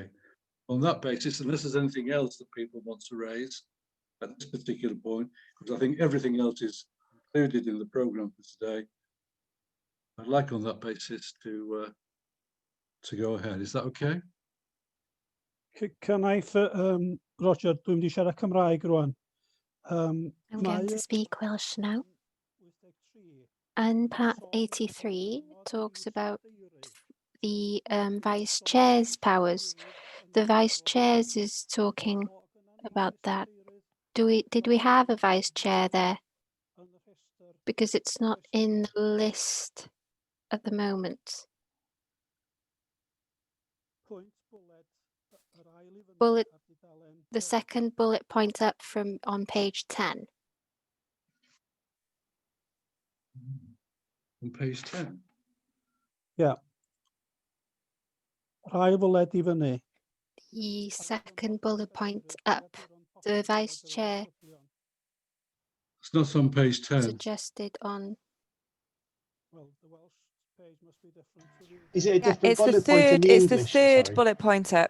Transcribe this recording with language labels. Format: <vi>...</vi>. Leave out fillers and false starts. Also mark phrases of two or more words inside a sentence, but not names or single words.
<en>On that basis, unless there's anything else that people want to raise at this particular point, because I think everything else is included in the programme for today, I'd like on that basis to go ahead. Is that okay? Can I,</en> <cy>Roger, dwi'n mynd i siarad Cymraeg rwan.</cy> <en>I'm going to speak Welsh now. And part 83 talks about the vice chair's powers. The vice chair's is talking about that. Did we have a vice chair there? Because it's not in the list at the moment. The second bullet point up from on page 10. On page 10. Yeah.</en> <cy>Rhai bwled I fyny.</cy> <en>The second bullet point up, the vice chair It's not on page 10. suggested on. Well, the Welsh page must be different. Is it a different it's bullet the point in third. the It's English? the third Sorry. bullet point up.</en>